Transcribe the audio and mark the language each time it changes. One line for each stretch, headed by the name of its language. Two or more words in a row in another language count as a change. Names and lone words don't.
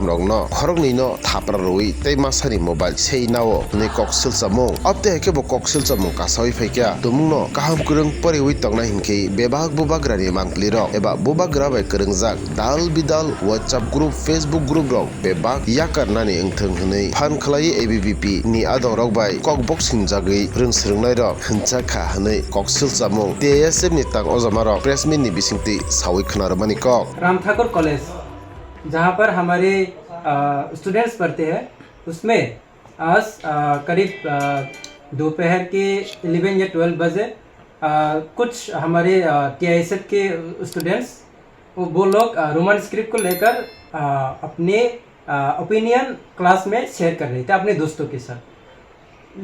Kok Borok: rok no khorokni no thapra roi tei masani mobile sei nao ni koksil samung apte kebo koksil samung kasawi phaikya tumung no kaham kurung poriwi tongnai hingkhe bebag bubagrani mangpli rok eba bubagra bai kwrwngjak dal bidal
English: WhatsApp group Facebook group
Kok Borok: rok bebag yakarnani wngthung hwnwi phan khlai ABVP ni adong rok bai kok boxing jagwi rungsrungnai rok hwnchakha hwnwi koksil samung TSF ni tang ojama rok pressmin ni bisingti sawi khnarmani kok
Hindi: राम ठाकुर कॉलेज जहाँ पर हमारे स्टूडेंट्स पढ़ते हैं उसमें आज करीब दोपहर के 11 या 12 बजे कुछ हमारे TISF के स्टूडेंट्स वो लोग
English: Roman script
Hindi: को लेकर अपने
English: opinion class
Hindi: में शेयर कर रहे थे अपने दोस्तों के साथ।